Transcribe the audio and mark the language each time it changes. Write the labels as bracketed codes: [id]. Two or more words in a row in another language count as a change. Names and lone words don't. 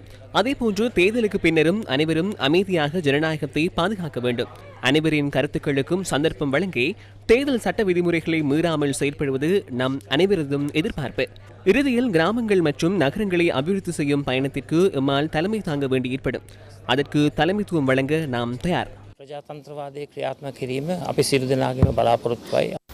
[ta] அதேபோன்று தேர்தலுக்கு பின்னரும் அனைவரும் அமைதியாக ஜனநாயகத்தை பாதுகாக்க வேண்டும். அனைவரின் கருத்துக்களுக்கும் சந்தர்ப்பம் வழங்கி தேர்தல் சட்ட விதிமுறைகளை மீறாமல் செயற்படுவது நம் அனைவரதும் எதிர்பார்ப்பு. இறுதியில் கிராமங்கள் மற்றும் நகரங்களை அபிவிருத்தி செய்யும் பயணத்திற்கு எம்மால் தலைமை தாங்க வேண்டி ஏற்படும். அதற்கு தலைமைத்துவம் வழங்க நாம் தயார். [si] ප්‍රජාතන්ත්‍රවාදයේ ක්‍රියාත්මක කිරීම අපි සියලු දෙනාගේම බලාපොරොත්තුවයි.